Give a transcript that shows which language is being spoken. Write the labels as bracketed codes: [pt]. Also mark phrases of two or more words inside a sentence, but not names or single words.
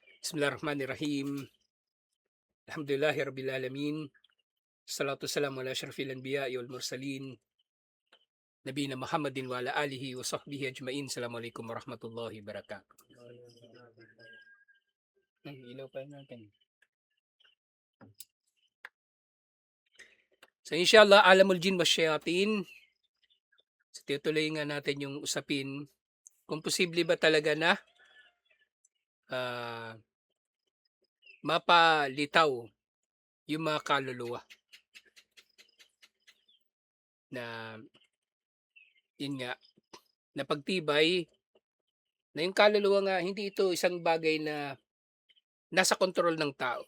[ar] بسم الله الرحمن الرحيم. الحمد لله رب العالمين. الصلاة والسلام على أشرف الأنبياء والمرسلين. نبينا محمد وعلى آله وصحبه أجمعين. السلام عليكم ورحمة الله وبركاته. [tl] Ilaw pa natin. So inshallah, [ar] عالم الجن والشياطين. [tl] So tutuloy nga natin yung usapin kung posible ba talaga na ah, mapalitaw yung mga kaluluwa na yun nga napagtibay na yung kaluluwa nga hindi ito isang bagay na nasa kontrol ng tao.